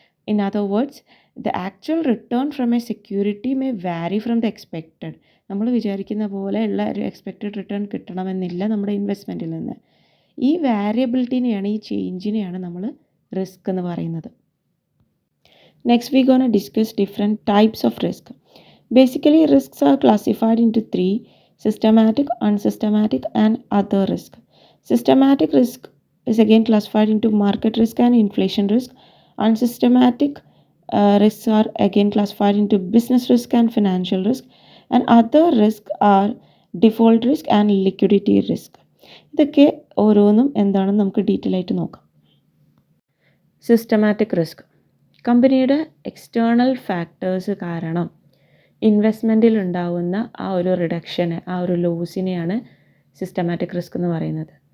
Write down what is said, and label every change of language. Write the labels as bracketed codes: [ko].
[en] In other words, the actual return from a security may vary from the expected. [ml] നമ്മൾ വിചാരിക്കുന്ന പോലെയുള്ള ഒരു എക്സ്പെക്റ്റഡ് റിട്ടേൺ കിട്ടണമെന്നില്ല നമ്മുടെ ഇൻവെസ്റ്റ്മെൻറ്റിൽ നിന്ന്. ഈ വാരിയബിലിറ്റിനെയാണ്, ഈ ചേഞ്ചിനെയാണ് നമ്മൾ റിസ്ക് എന്ന് പറയുന്നത്. [en] Next we gonna discuss different types of risk. Basically risks are classified into three: systematic, unsystematic and other risk. Systematic risk is again classified into market risk and inflation risk. Unsystematic risks are again classified into business risk and financial risk, and other risks are default risk and liquidity risk. [ml] ഇതൊക്കെ ഓരോന്നും എന്താണെന്ന് നമുക്ക് detail ആയിട്ട് നോക്കാം. Systematic risk. കമ്പനിയുടെ external factors കാരണം ഇൻവെസ്റ്റ്മെൻറ്റിൽ ഉണ്ടാകുന്ന ആ ഒരു റിഡക്ഷന്, ആ ഒരു ലോസിനെയാണ് സിസ്റ്റമാറ്റിക് റിസ്ക് എന്ന് പറയുന്നത്.